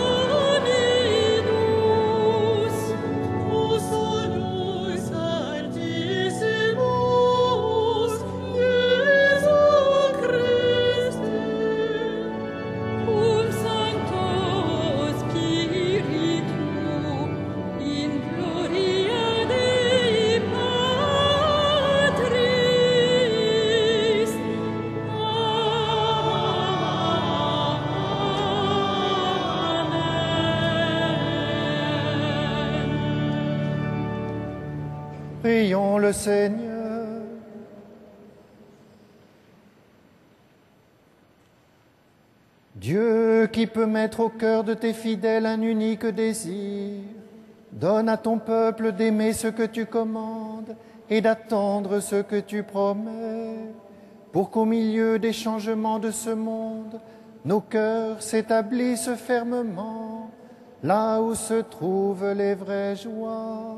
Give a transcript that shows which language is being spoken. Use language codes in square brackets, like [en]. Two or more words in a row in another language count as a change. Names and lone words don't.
[la] Dominus, tu solus Artissimus, Iesu Christe, cum Sancto Spiritu, in gloria Dei Patris. Amen. [fr] Prions le Seigneur. Dieu qui peut mettre au cœur de tes fidèles un unique désir, donne à ton peuple d'aimer ce que tu commandes et d'attendre ce que tu promets, pour qu'au milieu des changements de ce monde, nos cœurs s'établissent fermement, là où se trouvent les vraies joies.